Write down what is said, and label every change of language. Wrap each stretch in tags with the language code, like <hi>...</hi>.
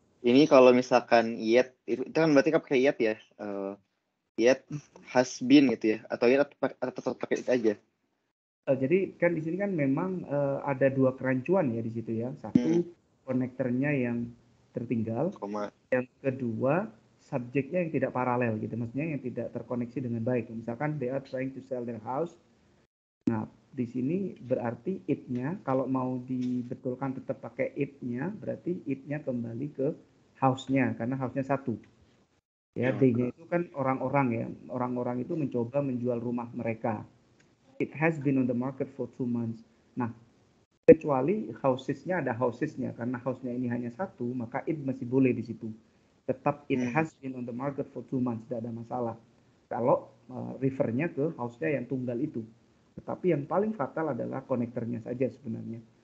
<id>Ini kalau misalkan yet itu kan berarti kan pakai yet ya. Yet has been gitu ya, atau yet tetap pakai it aja. Jadi kan di sini kan memang ada dua kerancuan ya di situ ya. Satu konektornya yang tertinggal, yang kedua subjeknya yang tidak paralel gitu, maksudnya yang tidak terkoneksi dengan baik.</id> <en>Misalkan they are trying to sell their house.</en> <id>Nah di sini berarti it-nya kalau mau dibetulkan tetap pakai it-nya, berarti it-nya kembali ke house-nya karena house-nya satu. Ya, D-nya itu kan orang-orang ya. Orang-orang itu mencoba menjual rumah mereka.</id> <en>It has been on the market for 2 months.</en> <id>Nah, kecuali houses-nya ada houses-nya. Karena house-nya ini hanya satu, maka it masih boleh di situ.</id> <en>Tetap it has been on the market for 2 months.</en> <id>Tidak ada masalah. Kalau refer-nya ke house-nya yang tunggal itu. Tetapi yang paling fatal adalah konektornya saja sebenarnya.</id>